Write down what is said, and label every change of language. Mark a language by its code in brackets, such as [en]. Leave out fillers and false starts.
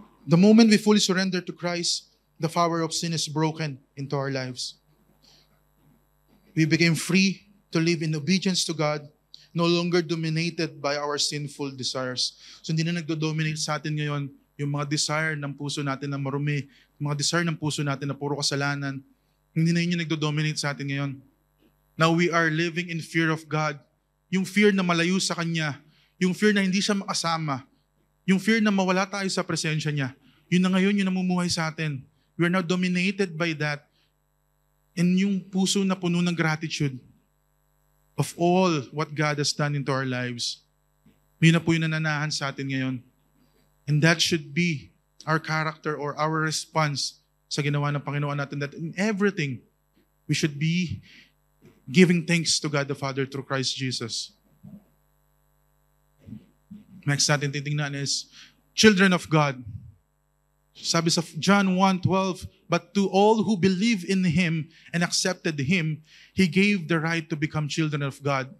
[en] The moment we fully surrender to Christ, the power of sin is broken into our lives. We became free to live in obedience to God, no longer dominated by our sinful desires. [tl] So hindi na nagdo-dominate sa atin ngayon yung mga desire ng puso natin na marumi, yung mga desire ng puso natin na puro kasalanan. Hindi na yun yung nagdo-dominate sa atin ngayon. [en] Now we are living in fear of God. [tl] Yung fear na malayo sa Kanya, yung fear na hindi siya makasama, yung fear na mawala tayo sa presensya niya, yun na ngayon yung namumuhay sa atin. [en] We are now dominated by that. And [tl] yung puso na puno ng [en] gratitude of all what God has done into our lives. [tl] Yun na po yung nananahan sa atin ngayon. [en] And that should be our character or our response [tl] sa ginawa ng Panginoon natin, [en] that in everything, we should be giving thanks to God the Father through Christ Jesus. Next [tl] natin titingnan [en] is children of God. [tl] Sabi sa [en] John 1:12, but to all who believe in Him and accepted Him, He gave the right to become children of God.